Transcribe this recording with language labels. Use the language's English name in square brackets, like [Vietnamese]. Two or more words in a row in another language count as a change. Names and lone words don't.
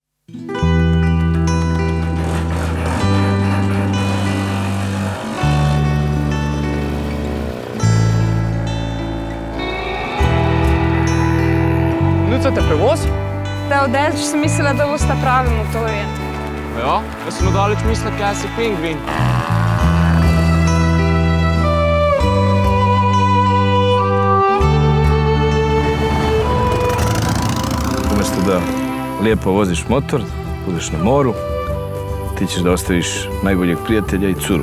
[Slovenian] Nucate prevoz? Da, odeleč sem mislila, da bosta pravi motorje. Ja, jaz sem odaleč mislila, kaj si pingvin. [Serbian] Umjesto da lijepo voziš motor, budeš na moru, ti ćeš da ostaviš najboljeg prijatelja i curu.